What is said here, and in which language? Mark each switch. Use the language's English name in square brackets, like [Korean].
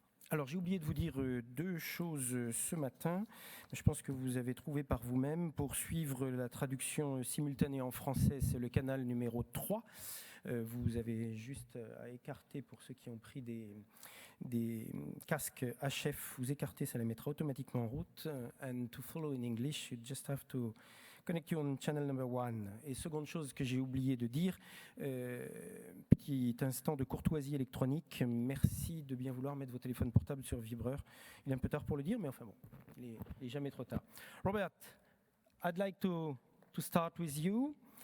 [French] Alors, j'ai oublié de vous dire deux choses ce matin. Je pense que vous avez trouvé par vous-même. Pour suivre la traduction simultanée en français, c'est le canal numéro 3. Vous avez juste à écarter, pour ceux qui ont pris des casques HF, vous écartez, ça les mettra automatiquement en route. [English] And to follow in English, you just have to connect you on channel number 1. [French] Et seconde chose que j'ai oublié de dire, petit instant de courtoisie électronique, merci de bien vouloir mettre vos téléphones portables sur vibreur. Il est un peu tard pour le dire, mais enfin bon, il est jamais trop tard. [English] Robert, I'd like to start with you.